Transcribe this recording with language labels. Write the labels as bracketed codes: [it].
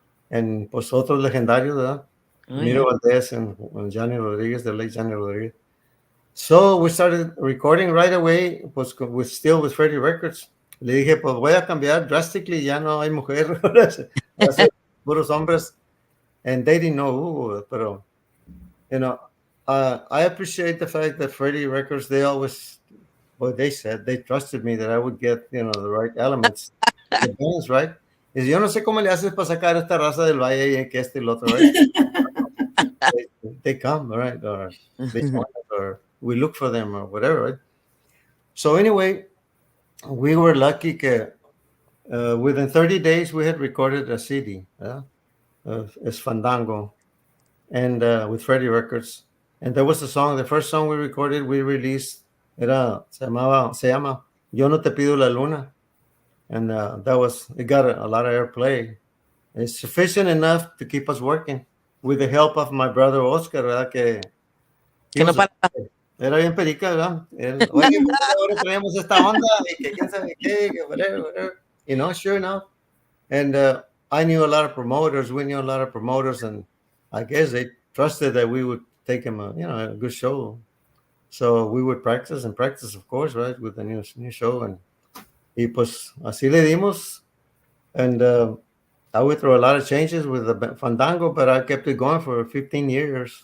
[es] And pues otros legendarios, ¿verdad? [en] Oh, Miro yeah. Valdez and Johnny Rodriguez, the late Johnny Rodriguez. So we started recording right away, pues still with Freddie Records. [es] Le dije, pues voy a cambiar drastically, ya no hay mujer, puros hombres. [en] And they didn't know who, pero, I appreciate the fact that Freddie Records, they always, they said, they trusted me that I would get, the right elements, the bands, right? [es] Dice, yo no sé cómo le haces para sacar esta raza del valle y que este y el otro, right? [en] they come, right? Or they join us, or we look for them, or whatever, right? So anyway, we were lucky que within 30 days we had recorded a CD, as Fandango, and with Freddie Records. And there was the first song we recorded, we released, se llama Yo No Te Pido La Luna. And it got a lot of airplay. It's sufficient enough to keep us working with the help of my brother Oscar, ¿verdad? [es] Que no para. Era bien perica, ¿verdad? Oye, ahora traemos esta onda y que quién sabe qué, que whatever. Sure enough, [en] And I knew a lot of promoters. We knew a lot of promoters, and I guess they trusted that we would take him a good show. So we would practice and practice, of course, right, with the new show. And y pues así le dimos. And I went through a lot of changes with the Fandango, but I kept it going for 15 years